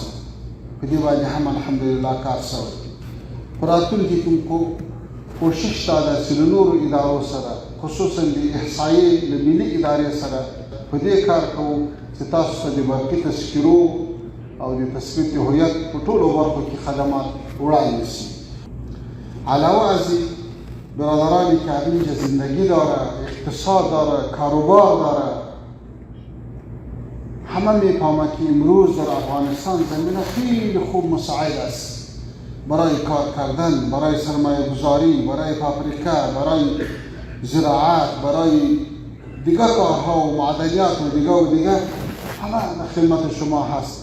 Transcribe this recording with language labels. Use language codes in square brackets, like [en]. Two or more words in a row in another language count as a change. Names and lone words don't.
[ps] په دې باندې هم الحمدلله کار شوی. په راتلونکي کې کوشش دا ده چې له نورو ادارو سره، خصوصا د احصایې له ملي ادارې سره په دې کار کوو چې تاسو ته د برقي تذکرو او د تثبیت هویت په ټولو برخو کې خدمات وړاندې شي. [fa] علاوه از این برادرانی که اینجا زندگی داره، اقتصاد داره، کاروبار داره، همه میفهمند که امروز در افغانستان زمینه خیلی خوب مساعد است برای کار کردن، برای سرمایه گذاری، برای فابریکه، برای زراعت، برای دیگر کارها و معدنیات و دیگر همه در خدمت شما هست.